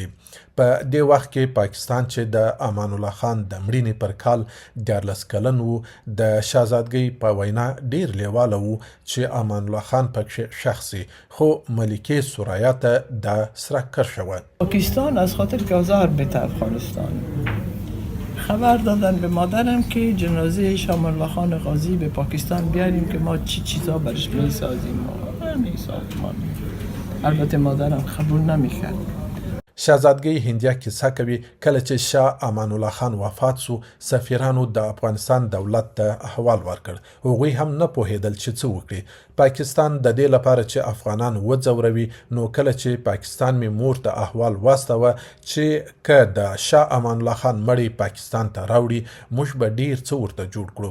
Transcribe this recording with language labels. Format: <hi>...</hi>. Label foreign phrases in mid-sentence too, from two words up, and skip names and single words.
<ps>په دې وخت کې پاکستان چې د امان الله خان د مړینې پر کال 14 کلن و د شهزادګۍ په وینا ډیر لیواله و چې امان الله خان پکې شخصي خو ملکه سوریا ته د سره کرښه وه.</ps> <fa>پاکستان از خاطر که آزار بته افغانستان خبر دادن به مادرم که جنازه شاه امان الله خان غازی به پاکستان بیاریم که ما چی چیزا برش میسازیم و همین ساختمان. البته مادرم قبول نمیکرد.</fa> <ps>شهزادګۍ هندیه کیسه کوي کله چې شاه امان الله خان وفات سو سفیرانو د افغانستان دولت ته احوال ورکړ. هغوی هم نه پوهېدل چې څه وکړي. پاکستان د دې لپاره چې افغانان وځوروي نو کله چې پاکستان مې مور ته احوال واستوه چې که د شاه امان الله خان مړی پاکستان ته راوړي موږ به ډیر څه ورته جوړ کړو.</ps>